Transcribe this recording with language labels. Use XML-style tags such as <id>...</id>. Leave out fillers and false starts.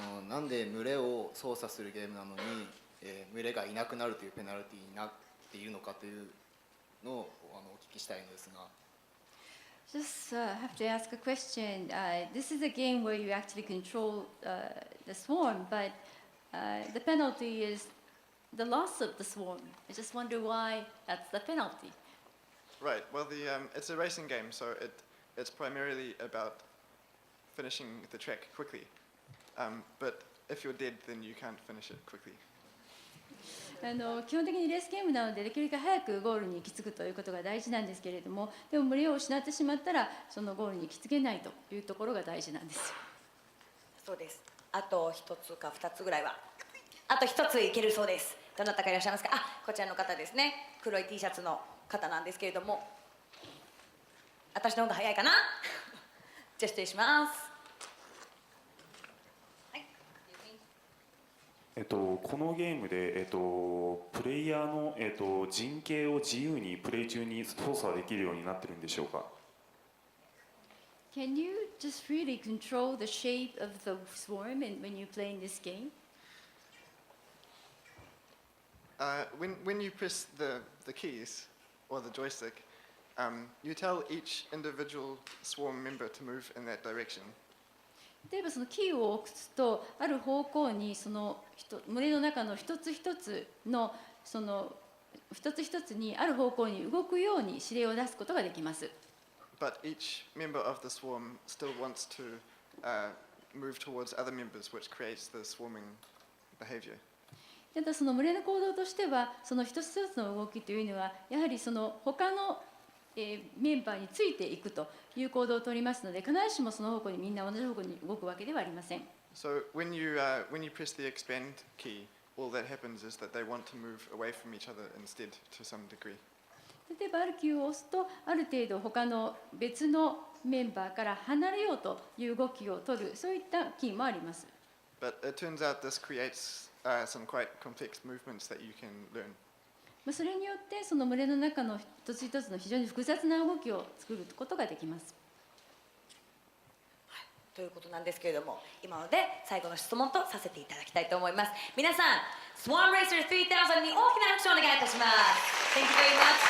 <ja>なんで群れを操作するゲームなのに、群れがいなくなるというペナルティになっているのかというのをお聞きしたいのですが。</ja> <en>Just have to ask a question. This is a game where you actually control the swarm, but the penalty is the loss of the swarm. I just wonder why that's the penalty. Right. Well, it's a racing game, so it's primarily about finishing the track quickly. But if you're dead, then you can't finish it quickly.</en> <ja>基本的にレースゲームなのでできるだけ早くゴールに行き着くということが大事なんですけれども、でも群れを失ってしまったらそのゴールに行き着けないというところが大事なんです。そうです。あと1つか2つぐらいは、あと1ついけるそうです。どなたかいらっしゃいますか。こちらの方ですね。黒い T シャツの方なんですけれども、私の方が早いかな。じゃあ失礼します。このゲームで、プレイヤーの、陣形を自由にプレイ中に操作できるようになってるんでしょうか。</ja> <en>Can you just really control the shape of the swarm when you play in this game? When you press the keys or the joystick, you tell each individual swarm member to move in that direction.</en> <ja>例えばそのキーを押すとある方向にその群れの中の一つ一つのその一つ一つにある方向に動くように指令を出すことができます。</ja> <en>But each member of the swarm still wants to move towards other members, which creates the swarming behavior.</en> <ja>ただその群れの行動としてはその一つ一つの動きというのはやはりその他のメンバーについていくという行動を取りますので、必ずしもその方向にみんな同じ方向に動くわけではありません。</ja> <en>So when you press the expand key, all that happens is that they want to move away from each other instead to some degree.</en> <ja>例えばあるキーを押すとある程度他の別のメンバーから離れようという動きを取る、そういったキーもあります。</ja> <en>But it turns out this creates some quite complex movements that you can learn.</en> <ja>それによってその群れの中の一つ一つの非常に複雑な動きを作ることができます。ということなんですけれども、今ので最後の質問とさせていただきたいと思います。皆さん、Swarm Racer 3000に大きな拍手をお願いいたします。</ja> <en>Thank you very</en>